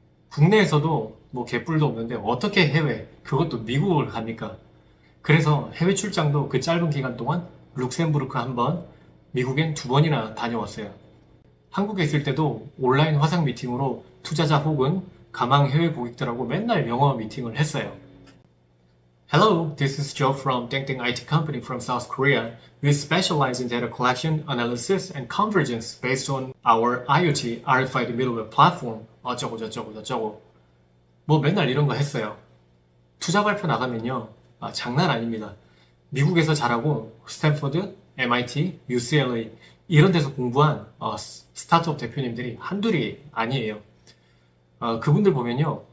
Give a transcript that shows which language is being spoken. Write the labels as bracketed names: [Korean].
[Korean] 국내에서도 개뿔도 없는데 어떻게 그것도 미국을 갑니까? 그래서 해외 출장도 그 짧은 기간 동안 룩셈부르크 한 번, 미국엔 2번이나 다녀왔어요. 한국에 있을 때도 온라인 화상 미팅으로 투자자 혹은 가망 해외 고객들하고 맨날 영어 미팅을 했어요. [English] Hello, this is Joe from [Korean] 땡땡 [English] IT company from South Korea. We specialize in data collection, analysis, and convergence based on our IoT RFID middleware platform. [Korean] 어쩌고 저쩌고 저쩌고. 맨날 이런 거 했어요. 투자 발표 나가면요. 장난 아닙니다. 미국에서 자라고 스탠퍼드, MIT, UCLA 이런 데서 공부한 스타트업 대표님들이 한둘이 아니에요. 그분들 보면요.